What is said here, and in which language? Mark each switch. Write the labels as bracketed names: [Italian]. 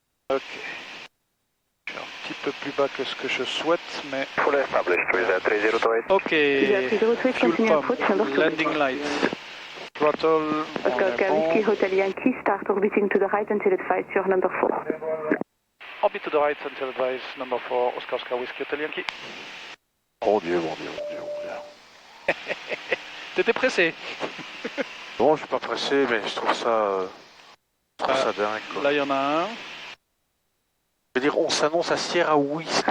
[French] Ok. Je suis un petit peu plus bas que ce que je souhaite, mais... [English] Full established with 3028. Ok, fuel pump, landing light, throttle, Oscar Whiskey Hotel Yankee, start orbiting to the right until advised your number 4. orbit to the right until advised, number 4, Oscar Whiskey Hotel Yankee. [French] Mon Dieu, mon Dieu, mon Dieu, mon Dieu. T'étais pressé. Non, je suis pas pressé, mais je trouve ça, dingue, quoi. Là, il y en a un. Je veux dire, on s'annonce à Sierra Whiskey,